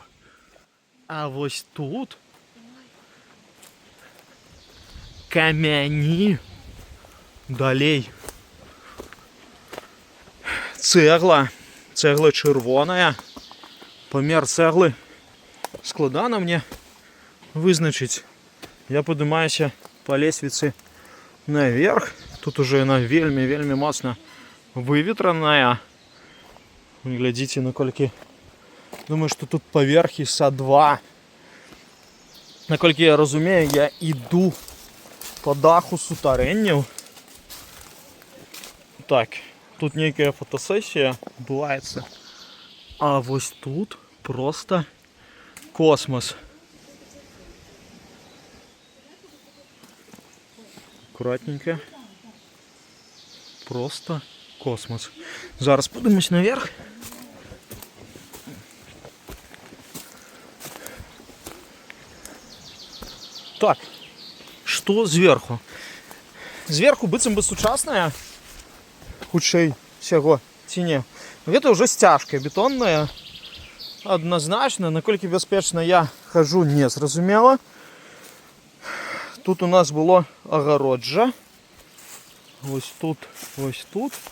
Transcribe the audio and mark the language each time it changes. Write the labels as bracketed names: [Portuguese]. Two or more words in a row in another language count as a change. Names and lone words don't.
[Belarusian] А вось тут камяні, далей цэгла чырвоная, памер цэглы складана мне вызначыць. Я падымаюся па лесвіцы наверх. Тут уже яна вельмі моцна выветраная. Глядзіце, наколькі. Думаю, што тут паверхі са 2. Наколькі я розумію, я іду по даху сутарэнняў. Так, тут нейкая фотосесія адбываецца. А вось тут просто космос. Аккуратненько. Просто космос. [Russian] Зараз поднимусь наверх. Так, что сверху? [Belarusian] Сверху быццам бы сучасная, хутчэй всяго ці не. Гэта ўжо сцяжка бетонная. Однозначно, наколькі бяспечна я хожу, не зразумела. Тут у нас было агароджа. Вось тут, вось тут.